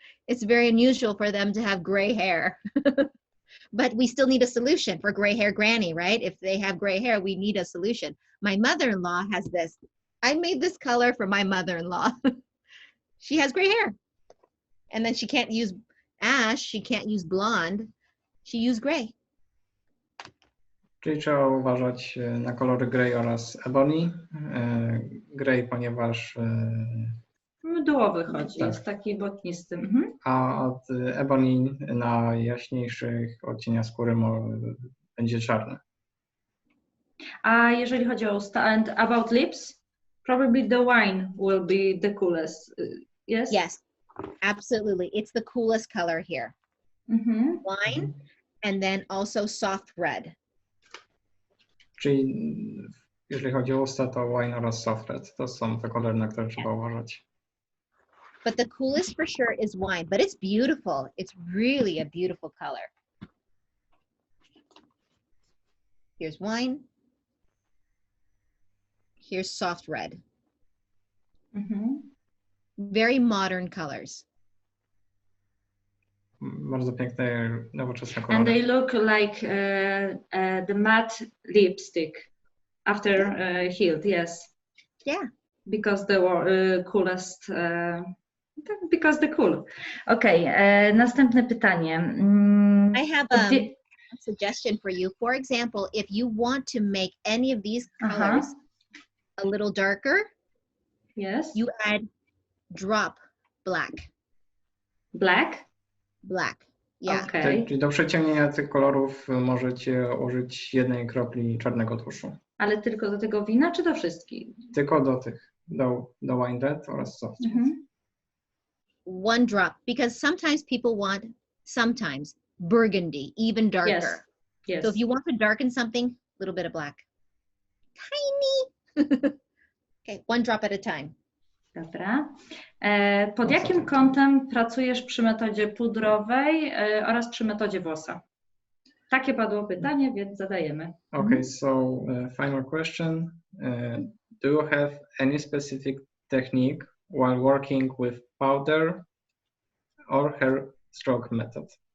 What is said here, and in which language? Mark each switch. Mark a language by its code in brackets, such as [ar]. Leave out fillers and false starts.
[en] It's very unusual for them to have gray hair. But we still need a solution for gray hair granny, right? If they have gray hair, we need a solution. My mother-in-law has this. I made this color for my mother-in-law. She has gray hair. And then she can't use ash, she can't use blonde. She used gray. [pl] Czyli trzeba uważać na kolory grey oraz ebony. Grey, ponieważ Mydłowy chodzi, tak. jest taki błotnisty. A od ebony na jaśniejszych odcieniach skóry będzie czarny. A jeżeli chodzi o usta, [en] and about lips, probably the wine will be the coolest, yes? Yes, absolutely. It's the coolest color here. Wine, and then also soft red. [pl] Czyli jeżeli chodzi o usta, to wine oraz soft red. To są te kolory, na które trzeba uważać. [en] But the coolest for sure is wine, but it's beautiful. It's really a beautiful color. Here's wine. Here's soft red. Very modern colors. [pl] Bardzo piękne, nowoczesne kolory. [en] And they look like the matte lipstick after healed, yes. Yeah. Because they were coolest, because they're cool. [pl] Okay, następne pytanie. [en] I have a suggestion for you. For example, if you want to make any of these colors a little darker, yes, you add drop black. Black? Black, yeah. Okay. [pl] Czyli do przeciemnienia tych kolorów możecie użyć jednej kropli czarnego tuszu. Ale tylko do tego wina, czy do wszystkich? Tylko do tych, do wine red oraz soft. [en] One drop, because sometimes people want, burgundy, even darker. Yes. Yes. So if you want to darken something, a little bit of black. Tiny. Okay, one drop at a time. [pl] Dobra. Pod jakim kątem pracujesz przy metodzie pudrowej oraz przy metodzie włosa? Takie padło pytanie, więc zadajemy. [en] Okay, so final question. Do you have any specific technique while working with powder or hair stroke method?